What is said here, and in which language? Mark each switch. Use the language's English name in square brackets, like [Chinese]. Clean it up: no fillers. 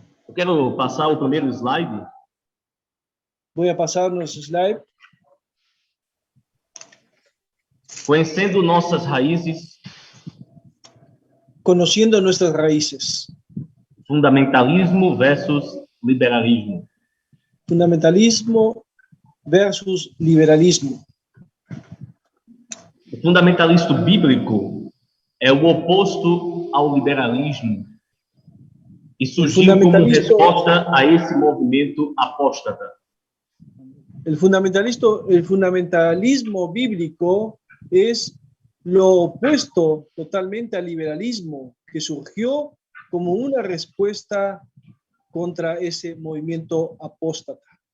[Portuguese] Eu quero passar o primeiro slide. [Spanish] Voy a pasar nuestro slide. [Portuguese] Conhecendo nossas raízes. [Spanish] Conociendo nuestras raíces. [Portuguese] Fundamentalismo versus liberalismo. [Spanish] Fundamentalismo versus liberalismo. [Portuguese] O fundamentalismo bíblico é o oposto ao liberalismo e surgiu como resposta a esse movimento apóstata. [Spanish] El fundamentalismo bíblico es lo opuesto totalmente al liberalismo, que surgió como una respuesta contra ese movimiento apóstata.